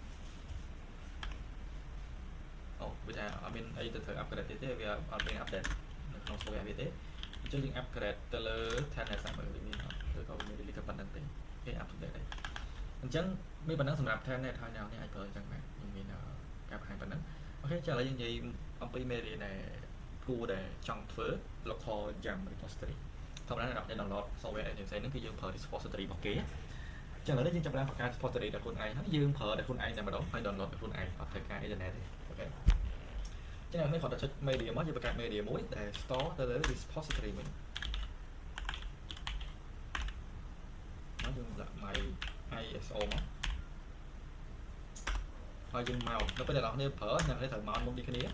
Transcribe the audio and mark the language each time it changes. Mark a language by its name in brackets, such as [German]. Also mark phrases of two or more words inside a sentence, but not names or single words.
[Khmer] អូវាថាអត់មានអីទៅត្រូវ upgrade ទៀតទេវាអត់មាន update នៅក្នុង software វាទេអញ្ចឹងយើង upgrade ទៅលើ Telnet សាមើលវាមាន អត់ឬក៏វាមាន delete ប៉ុណ្ណឹងទេគេ update ដែរអញ្ចឹងមានប៉ុណ្ណឹងសម្រាប់ Telnet ហើយអ្នកនេះអាចប្រើអញ្ចឹងបានខ្ញុំមានការបង្ហាញប៉ុណ្ណឹងអូខេចាឥឡូវយើងនិយាយអំពីមេរៀនដែលគួរដែលចង់ធ្វើ [English] local jam repository [Khmer] ធម្មតាអ្នក download software ផ្សេងៗហ្នឹងគឺយើងប្រើ repository របស់គេចឹងឥឡូវនេះយើងចាប់ផ្ដើមបង្កើត repository ដល់ខ្លួនឯងហើយយើងប្រើដល់ខ្លួនឯងតែម្ដងហើយ download ដល់ខ្លួនឯងអត់ត្រូវការ internet ទេអូខេចឹងអ្នកនេះគាត់ទៅចុច media មកយើងបង្កើត media មួយដែល store ទៅលើ repository វិញ មកយើងដាក់ [English] my ISO [Khmer] មកហើយយើងមកដល់ពេលអ្នកនរប្រើអ្នកនេះត្រូវមកមុខនេះគ្នា